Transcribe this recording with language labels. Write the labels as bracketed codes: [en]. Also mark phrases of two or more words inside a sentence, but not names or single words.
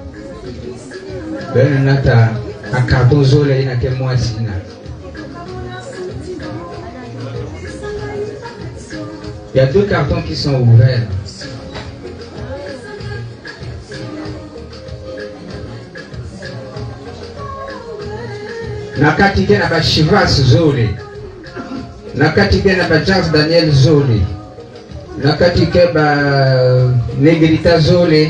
[ktu] Ben nata a carton zole ina ke moisina. [fr] Il y a deux cartons qui sont ouverts. [ktu] Nakati ke na ba Chivas zole. Nakati ke na ba Jazz Daniel zole. Nakati ke ba Negrita zole.